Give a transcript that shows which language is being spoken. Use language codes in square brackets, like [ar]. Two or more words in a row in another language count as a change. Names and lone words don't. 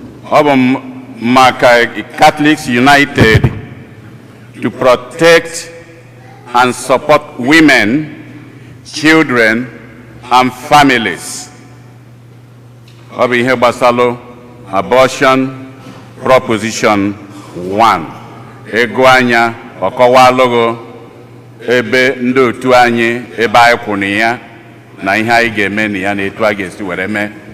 [ig] Ọ bụ m-, maka [en] Catholics United to protect and support women, children, and families. [ig] Ọ bụ ihe gbasalụ [en] abortion proposition one. [ig] Ego anya, ọ kọwalụgo ebe ndị otu anyị, ebe anyị kwụ na ya, na ihe anyị ga-eme na ya, na etu a ga-esi were mee.